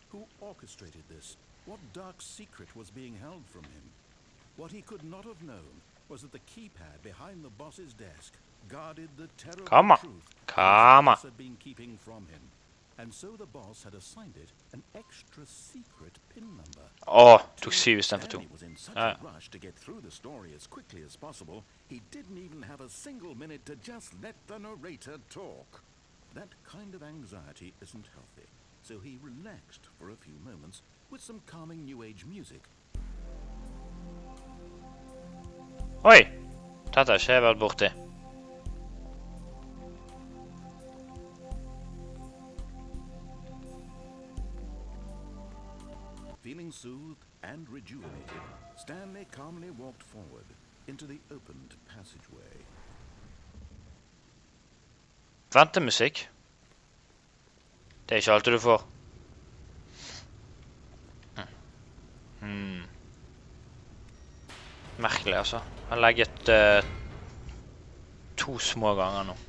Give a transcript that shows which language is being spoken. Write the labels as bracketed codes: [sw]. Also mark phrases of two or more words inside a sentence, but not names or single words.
[no] Kom an, kom an. Åh, tok 7 i stedet for 2. Ja, ja. [en] That kind of anxiety isn't healthy, so he relaxed for a few moments with some calming New Age music. [no] Oi, dette har ikke jeg vært borti. [en] Feeling soothed and rejuvenated, Stanley calmly walked forward into the opened passageway. [no] Ventemusikk. Det er ikke alltid du får. Merkelig, altså. Jeg har legget 2 små ganger nå.